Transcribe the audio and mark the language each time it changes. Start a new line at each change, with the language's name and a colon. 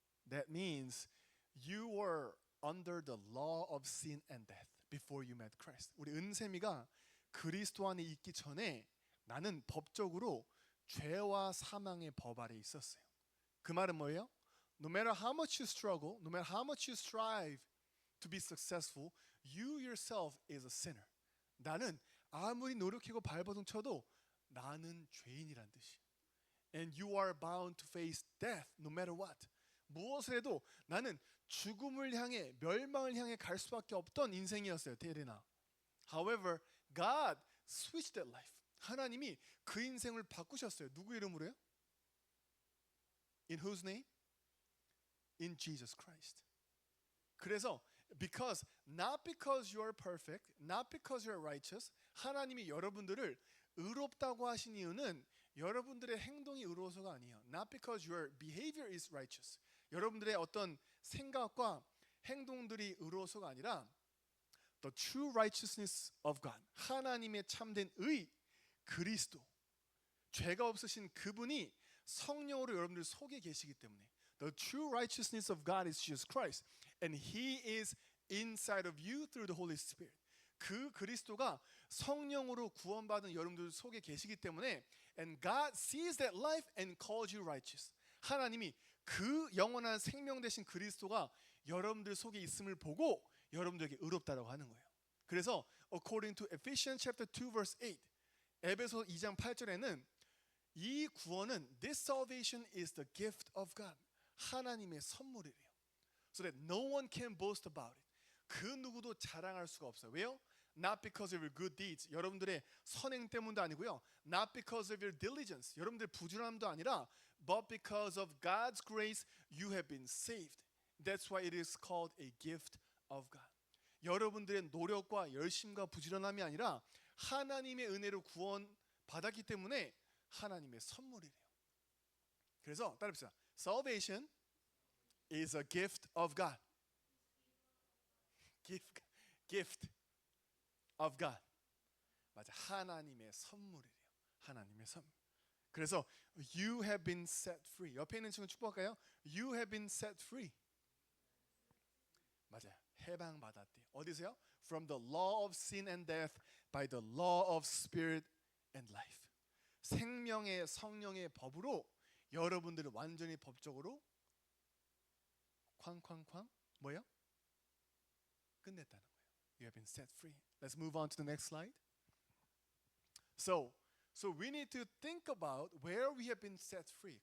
English: That means you were under the law of sin and death before you met Christ.
Korean: 우리 은샘이가 그리스도 안에 있기 전에 나는 법적으로 죄와 사망의 법 아래 있었어요. 그 말은 뭐예요?
English: No matter how much you struggle, no matter how much you strive to be successful, you yourself is a sinner.
Korean: 나는 아무리 노력하고 발버둥 쳐도 나는 죄인이란 뜻이에요.
English: And you are bound to face death no matter what.
Korean: 무엇을 해도 나는 죽음을 향해 멸망을 향해 갈 수밖에 없던 인생이었어요. 테레나.
English: However, God switched that life.
Korean: 하나님이 그 인생을 바꾸셨어요. 누구 이름으로요?
English: In whose name? In Jesus Christ.
Korean: 그래서
English: not because you are perfect, not because you are righteous,
Korean: 하나님이 여러분들을 의롭다고 하신 이유는 여러분들의 행동이 의로워서가 아니에요.
English: Not because your behavior is righteous.
Korean: 여러분들의 어떤 생각과 행동들이 의로워서가 아니라
English: the true righteousness of God.
Korean: 하나님의 참된 의, 그리스도. 죄가 없으신 그분이 성령으로 여러분들 속에 계시기 때문에
English: the true righteousness of God is Jesus Christ. And He is inside of you through the Holy Spirit.
Korean: 그 그리스도가 성령으로 구원받은 여러분들 속에 계시기 때문에
English: and God sees that life and calls you righteous.
Korean: 하나님이 그 영원한 생명 되신 그리스도가 여러분들 속에 있음을 보고 여러분들에게 의롭다라고 하는 거예요. 그래서
English: according to Ephesians chapter 2 verse 8
Korean: 에베소 2장 8절에는 이 구원은
English: this salvation is the gift of God.
Korean: 하나님의 선물이래요.
English: So that no one can boast about it.
Korean: 그 누구도 자랑할 수가 없어요. 왜요?
English: Not because of your good deeds.
Korean: 여러분들의 선행 때문도 아니고요.
English: Not because of your diligence.
Korean: 여러분들의 부지런함도 아니라
English: but because of God's grace you have been saved. That's why it is called a gift of God.
Korean: 여러분들의 노력과 열심과 부지런함이 아니라 하나님의 은혜로 구원 받았기 때문에 하나님의 선물이래요. 그래서 따라합시다.
English: Salvation is a gift of God. Gift of God.
Korean: 맞아. 하나님의 선물이래요. 하나님의 선물. 그래서
English: you have been set free.
Korean: 옆에 있는 친구 축복할까요?
English: You have been set free.
Korean: 맞아요. 해방받았대요. 어디서요?
English: From the law of sin and death by the law of spirit and life.
Korean: 생명의 성령의 법으로 여러분들을 완전히 법적으로 쾅쾅쾅 뭐요? 끝냈다는 거예요.
English: You have been set free. Let's move on to the next slide. So we need to think about where we have been set free.